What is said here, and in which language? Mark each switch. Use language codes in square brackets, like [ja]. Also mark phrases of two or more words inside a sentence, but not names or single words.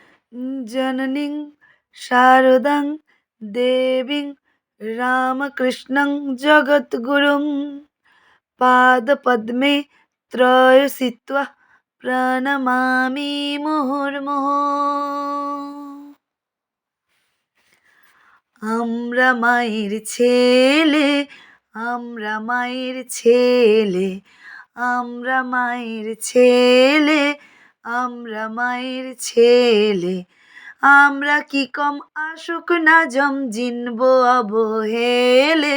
[sa] जननीं शारदां देवीं रामकृष्णं जगद्गुरुं पादपद्मे त्रयसित्वा प्रणमामि मुहुर्मुहुः। [bn] আমরা মায়ের ছেলে, আমরা মায়ের ছেলে, আমরা মায়ের ছেলে, আমরা মায়ের ছেলে। আমরা কি কম আসুক না জম জিনব অবহেলে।